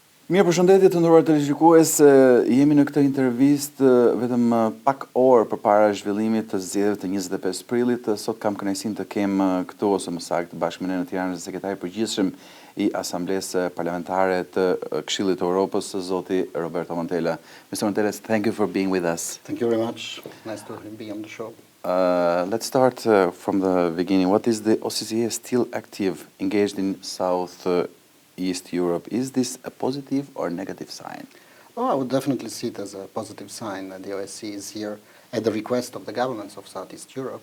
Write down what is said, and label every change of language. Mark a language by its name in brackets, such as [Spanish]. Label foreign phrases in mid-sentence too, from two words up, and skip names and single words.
[Albanian] Mirë, përshëndetje të nderuar televizionistë, jemi në këtë intervistë vetëm pak orë përpara zhvillimit të zgjedhjeve të 25 prillit. Sot kam kënaqësinë të kem këtu ose më saktë bashkë me ne në Tiranë sekretari i përgjithshëm i Asamblesë Parlamentare të Këshillit të Evropës, zoti Roberto Montella. [English] Mr. Montella, thank you for being with us. Thank you very much. Nice to be on the show. Let's start from the beginning. What is the OCCA still active, engaged in South East Europe? Is this a positive or negative sign? Oh, I would definitely see it as a positive sign that the OSCE is here at the request of the governments of Southeast Europe.